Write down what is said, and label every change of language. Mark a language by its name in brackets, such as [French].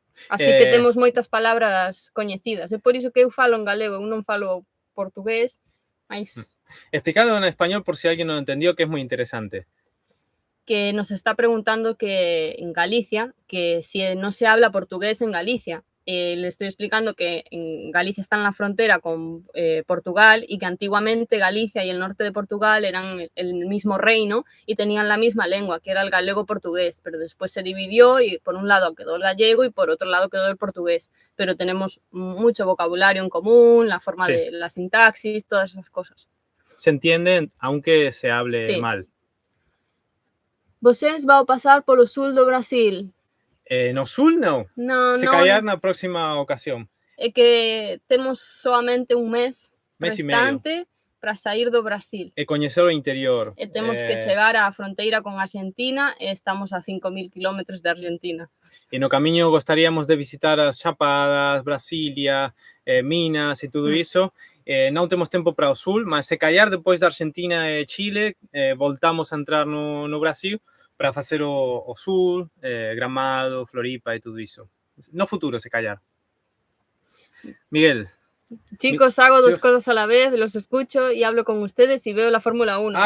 [Galician] Así que temos moitas palabras coñecidas, é por iso que eu falo en galego, eu non falo portugués, mas... [Spanish] Explicarlo en español por si alguien no lo entendió, que es muy interesante. Que nos está preguntando que en Galicia, que si no se habla portugués en Galicia. Le estoy explicando que en Galicia está en la frontera con Portugal y que antiguamente Galicia y el norte de Portugal eran el mismo reino y tenían la misma lengua, que era el galego-portugués, pero después se dividió y por un lado quedó el gallego y por otro lado quedó el portugués, pero tenemos mucho vocabulario en común, la forma de la sintaxis, todas esas cosas. Se entiende aunque se hable mal. [Portuguese] Vocês vão pasar polo sul do Brasil. No sul no. [Galician] Se callar na próxima ocasión. É que temos solamente un mes restante para sair do Brasil. E coñecer o interior. E temos que chegar á fronteira con Argentina e estamos a 5.000 kilómetros de Argentina. E no camiño gostaríamos de visitar as Chapadas, Brasilia, Minas e tudo iso. Non temos tempo para o sul, mas se callar depois da Argentina e Chile, voltamos a entrar no Brasil para facer o sul, Gramado, Floripa e tudo isso. No futuro, se callar. Miguel. [Spanish] Chicos, hago dos cosas a la vez, los escucho y hablo con ustedes y veo la Fórmula 1.